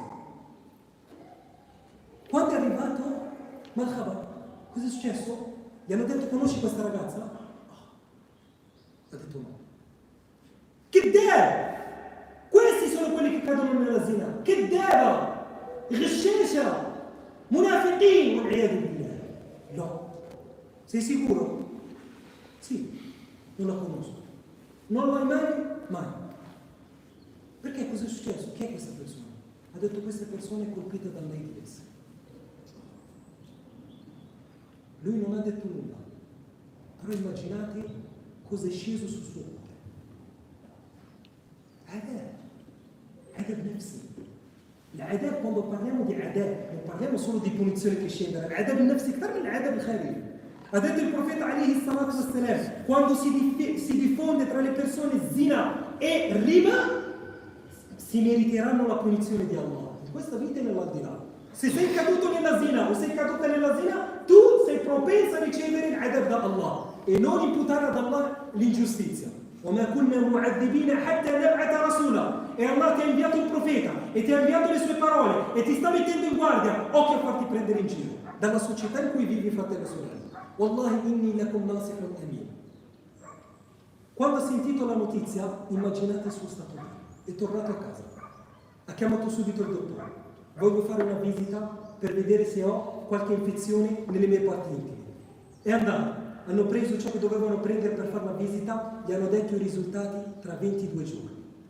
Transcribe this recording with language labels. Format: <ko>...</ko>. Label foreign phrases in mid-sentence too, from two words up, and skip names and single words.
<it>Quando è arrivato, Marhaba, cosa è successo? Gli hanno detto, conosci questa ragazza? Ha detto no. Che deve? Questi sono quelli che cadono nella zina. Che deve? Ghescescia,</it> <ar>منافقين، والعياذ بالله.</ar> <it>No. Sei sicuro? Sì, non la conosco. Non l'hai mai? Mai. Perché cosa è successo? Chi è questa persona? Ha detto questa persona è colpita dall'AIDS. Lui non ha detto nulla. Però immaginate cosa è sceso sul suo cuore.</it> <ar>عذاب نفسي.</ar> <it>L'adab, quando parliamo di adab, non parliamo solo di punizione che scende. L'</it> <ar>عذاب نفسي</ar> <it>è più l'</it> <ar>عذاب الخارج.</ar> <it>Ha detto il profeta</it> <ar>عليه الصلاة والسلام,</ar> <it>quando si diffonde tra le persone zina e riba, si meriteranno la punizione di Allah. In questa vita e nell'aldilà. Se sei caduto nella zina o sei caduta nella zina, tu sei propenso a ricevere l'adab da Allah e non imputare ad Allah l'ingiustizia.</it> <ar>وَمَا كُنَّا مُعَذِّبِينَ حَتَّى نَبْعَثَ رَسُولًا.</ar> <it>E Allah ti ha inviato un profeta e ti ha inviato le sue parole e ti sta mettendo in guardia, occhio a farti prendere in giro dalla società in cui vivi, fratello e sorelle.</it> <ar>والله إني لكم ناصح أمين.</ar> <it>Quando ha sentito la notizia, immaginate il suo stato d'animo. È tornato a casa, ha chiamato subito il dottore. Voglio fare una visita per vedere se ho qualche infezione nelle mie parti intime. È andato. Hanno preso ciò che dovevano prendere per fare la visita, gli hanno detto i risultati tra 22 giorni.</it>